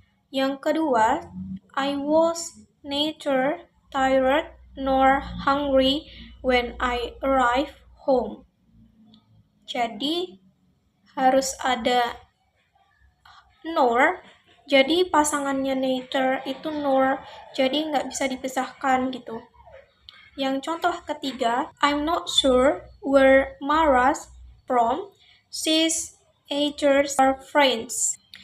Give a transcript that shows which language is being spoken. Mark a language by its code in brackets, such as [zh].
[id] Yang kedua, [en] I was neither tired nor hungry when I arrived home. [id] Jadi, harus ada nor, jadi pasangannya neither itu nor, jadi nggak bisa dipisahkan gitu. Yang contoh ketiga, [en] I'm not sure where Mara's from, she's either's are friends.